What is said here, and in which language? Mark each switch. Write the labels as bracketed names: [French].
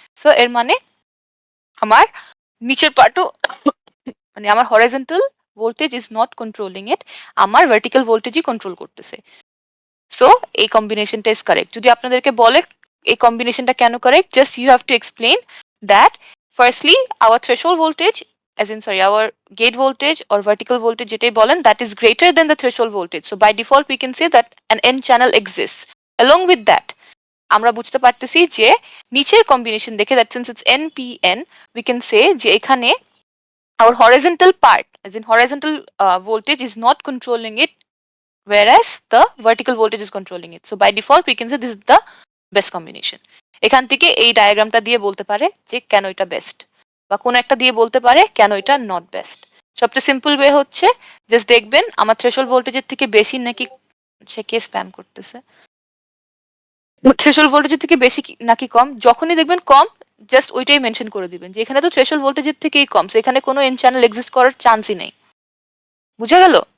[Bangla] So এর মানে আমার নিচের পার্টও মানে আমার horizontal voltage is not controlling ইট, আমার ভার্টিক্যাল ভোল্টেজই কন্ট্রোল করতেছে। [English] So এই কম্বিনেশনটা is correct. [Bangla] যদি আপনাদেরকে বলে এই কম্বিনেশনটা কেন correct, [English] Just you have to explain that firstly our threshold voltage our gate voltage or vertical voltage যেটাই বলেন that is greater than the threshold voltage. So by default we can say that an N channel exists. Along with that [Bangla] আমরা বুঝতে পারতেছি যে নিচের combination দেখে [English] that since it's NPN we can say যে এখানে our horizontal part as in horizontal voltage is not controlling it, whereas the vertical voltage is controlling it. So by default we can say this is the best combination. [Bangla] এখান থেকে এই ডায়াগ্রামটা দিয়ে বলতে পারে যে কেন এটা বেস্ট, বা কোন একটা দিয়ে বলতে পারে কেন এটা নট বেস্ট। সবচেয়ে সিম্পল ওয়ে হচ্ছে জাস্ট দেখবেন আমার থ্রেশহোল্ড ভোল্টেজের থেকে বেশি নাকি, সে কে স্প্যাম করতেছে, থ্রেশহোল্ড ভোল্টেজের থেকে বেশি নাকি কম, যখনই দেখবেন কম জাস্ট ওইটাই মেনশন করে দিবেন যে এখানে তো থ্রেশহোল্ড ভোল্টেজের থেকেই কম, সো এখানে কোনো এন চ্যানেল এক্সিস্ট করার চান্সই নেই। বুঝা গেল?